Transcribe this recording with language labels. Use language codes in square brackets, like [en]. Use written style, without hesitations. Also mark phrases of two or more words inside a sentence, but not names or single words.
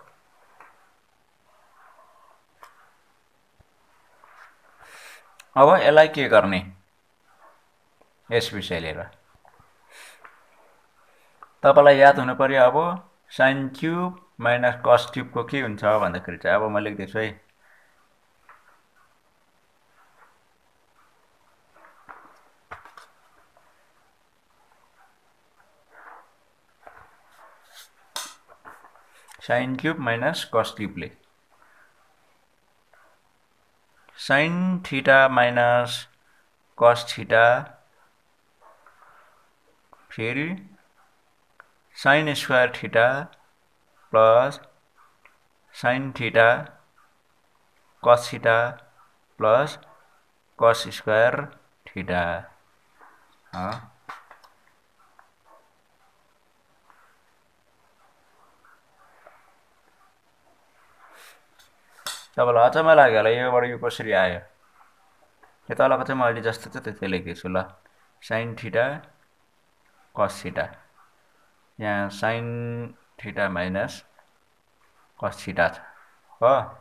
[ne] अब यसलाई के गर्ने यस विषय लिएर तपाईलाई याद हुनु पर्यो अब [en] sin cube minus cos cube [ne] को के हुन्छ भन्दाखेरि चाहिँ अब म लेख्दैछु है [en] sin cube minus cos cube ले sin theta minus cos theta फेरि sin square theta plus sin theta cos theta plus cos square theta [ne] तपाईलाई अचम्म लाग्यो होला योबाट यो कसरी आयो यो तलको चाहिँ म अहिले जस्तो छ त्यस्तै लेख्दैछु ल [en] sin theta cos theta [ne] यहाँ [en] sin theta minus cos theta [ne] छ हो